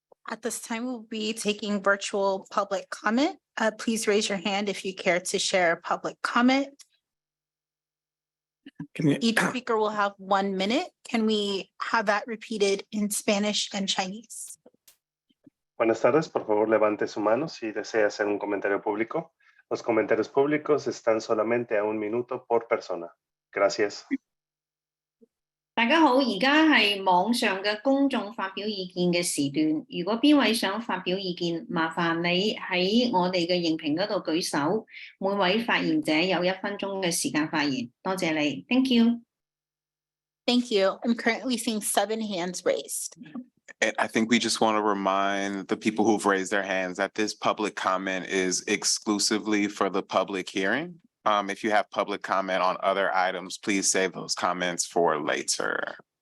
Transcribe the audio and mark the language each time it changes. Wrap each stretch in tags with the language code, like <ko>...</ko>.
<en>At this time, we'll be taking virtual public comment. Please raise your hand if you care to share public comment. Each speaker will have 1 minute. Can we have that repeated in Spanish and Chinese?</en> <es>Buenas tardes, por favor levante su mano si desea hacer un comentario público. Los comentarios públicos están solamente a 1 minuto por persona. Gracias.</es> <yue>大家好，而家係網上嘅公眾發表意見嘅時段。如果邊位想發表意見，麻煩你喺我哋嘅熒屏嗰度舉手。每位發言者有1分鐘嘅時間發言。多謝你 ，</yue> <en>Thank you。 Thank you. I'm currently seeing 7 hands raised. And I think we just want to remind the people who've raised their hands that this public comment is exclusively for the public hearing. If you have public comment on other items, please save those comments for later.</en>